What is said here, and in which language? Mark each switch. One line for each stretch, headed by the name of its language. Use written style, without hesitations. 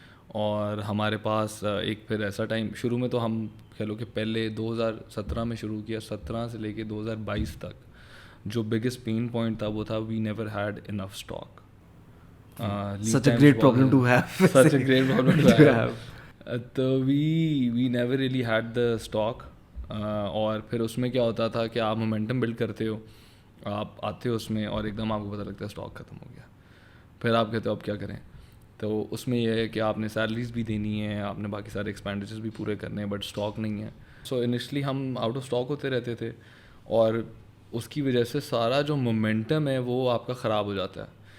Urdu: اور ہمارے پاس ایک پھر ایسا ٹائم شروع میں تو ہم کہہ لو کہ پہلے 2017 میں شروع کیا, 17 سے لے کے 2022 تک جو بگیسٹ پین پوائنٹ تھا وہ تھا
English: We never had enough stock. Such a great problem to have. Such a great problem to have. تو we never really had the stock.
Urdu: اور پھر اس میں کیا ہوتا تھا کہ آپ مومنٹم بلڈ کرتے ہو, آپ آتے ہو اس میں, اور ایک دم آپ کو پتہ لگتا ہے اسٹاک ختم ہو گیا. پھر آپ کہتے ہو اب کیا کریں. تو اس میں یہ ہے کہ آپ نے سیلریز بھی دینی ہے, آپ نے باقی سارے ایکسپینڈیچرز بھی پورے کرنے ہیں, بٹ اسٹاک نہیں ہے. سو انیشلی ہم آؤٹ آف اسٹاک ہوتے رہتے تھے, اور اس کی وجہ سے سارا جو مومنٹم ہے وہ آپ کا خراب ہو جاتا ہے.